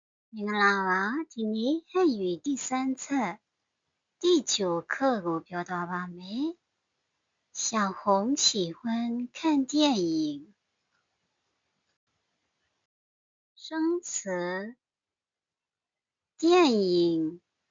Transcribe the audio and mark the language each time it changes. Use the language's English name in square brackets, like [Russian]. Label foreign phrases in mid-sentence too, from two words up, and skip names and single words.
[Burmese] မင်္ဂလာပါဒီနေ့ဟဲ့ရွေ [Chinese] 第三册第9课 [Burmese] ကိုပြောသွားပါမယ် [Chinese] 小红喜欢看电影生词电影